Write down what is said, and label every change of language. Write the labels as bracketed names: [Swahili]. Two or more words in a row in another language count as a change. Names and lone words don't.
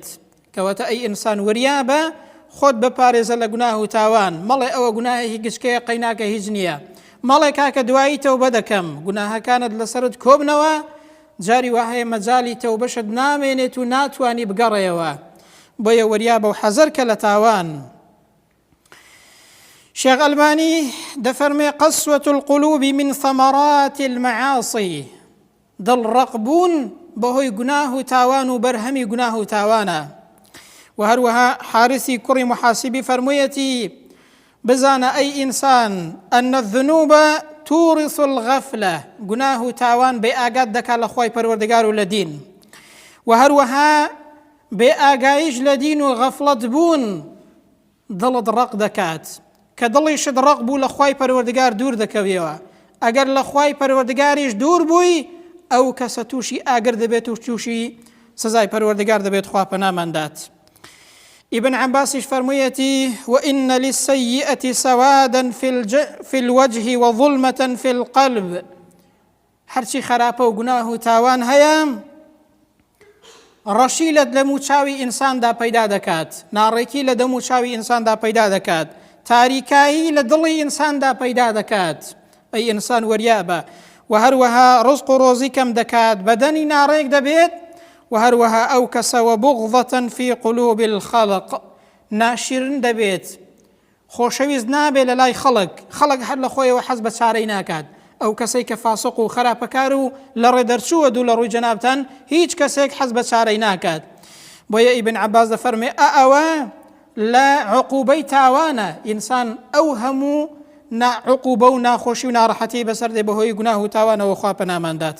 [Central Kurdish] کەواتە ئەی ئینسان وریابە خۆت بپارێزە لە گوناه و تاوان، مەڵێ ئەوە گوناهێکی گچکەیە قەیناکە هیچ نییە، مەڵێ کاکە دوایی تەوبە دەکەم، گوناهەکانت لەسەرت کۆبنەوە جاری وهەیە مەجالی تەوبەشت نامێنێت و ناتوانی بگەڕێەوە. بۆیە وریابە و حەزەرکە لە تاوان. شێخ ئەلبانی دەفەرمێ [Arabic] قەسوەة القلوب من ثمرات المعاصي. [Central Kurdish] دڵڕەقبوون بەهۆی گوناه و تاوان و بەرهەمی گوناه و تاوانە. و هەروەها حارثی کوڕی محاسبی فەرموویەتی بزانە ئەی ئینسان [Arabic] ئەن الذنوب تورث الغفلة. [Central Kurdish] گوناه و تاوان بێ ئاگات دەکات لە خوای پەروەردگار و لە دین. و هەروەها بێ ئاگایش لە دین و غەفڵەت بوون دڵت ڕق دەکات کە دڵیشت ڕق بوو لە خوای پەروەردگار دوور دەکەوێەوە. ئەگەر لە خوای پەروەردگاریش دوور بووی ئەو کەسە تووشی ئاگر دەبێت و تووشی سزای پەروەردگار دەبێت، خوا پەناماندات. ابن عباسش فرموویەتی [Arabic] وإن للسيئة سوادا في الوجه وظلمة في القلب. [Central Kurdish] هەرچی خراپە و گوناه و تاوان هەیە ڕەشی لە دەم و چاوی ئینساندا پەیدا دەکات، ناڕێکی لە دەم و چاوی ئینساندا پەیدا دەکات، تاریکایی لە دڵی ئینساندا پەیدا دەکات. ئەی ئینسان وەریابە. و هەروەها ڕزق و ڕۆزی کەم دەکات، بەدەنی ناڕێک دەبێت، و هەروەها ئەو کەسەوە [Arabic] بغضة في قلوب الخلق، [Central Kurdish] ناشرن دەبێت، خۆشەویست نابێت لە لای خەڵک هەر لە خۆیەوە حەز بە چارەی ناکات. ئەو کەسەی کە فاسق و خراپەکار و لە ڕێدەرچووە دوو لە ڕووی جەنابتان هیچ کەسێک حەز بە چارەی ناکات. بۆیە ئیبن عەباس دەفەرمێ ئەوە لە عقوبەی تاوانە، ئینسان ئەو هەموو عقوبە و ناخۆشی و ناڕەحەتی بەسەر دێ بەهۆی گوناه و تاوانەوە، خوا پەناماندات.